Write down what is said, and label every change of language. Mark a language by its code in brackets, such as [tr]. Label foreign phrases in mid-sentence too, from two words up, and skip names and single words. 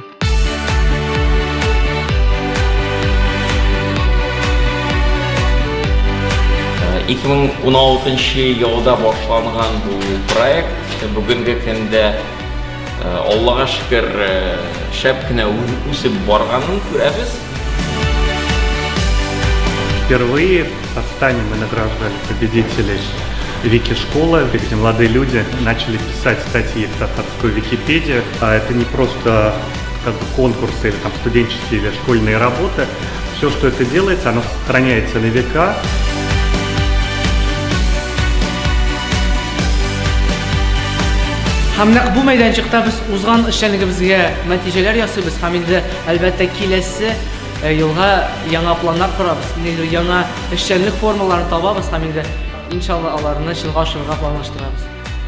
[tt] 2016 елда башланган бу проект бүгенге көндә Аллага шөкер шәп кенә үсеп барганын күрәбез. [ru] Впервые в Татарстане мы награждали победителей Вики-школы, где молодые люди начали писать статьи в татарскую Википедию. А это не просто конкурсы или студенческие или школьные работы. Все, что это делается, оно сохраняется на века. [tt] Һәм нәкъ бу мәйданчыкта без узган эшчәнлегебезгә нәтиҗәләр ясыйбыз һәм инде әлбәттә киләсе елга яңа планнар корабыз, яңа эшчәнлек формаларын табабыз һәм инде иншалла аларны чынга ашырырга планлаштырабыз.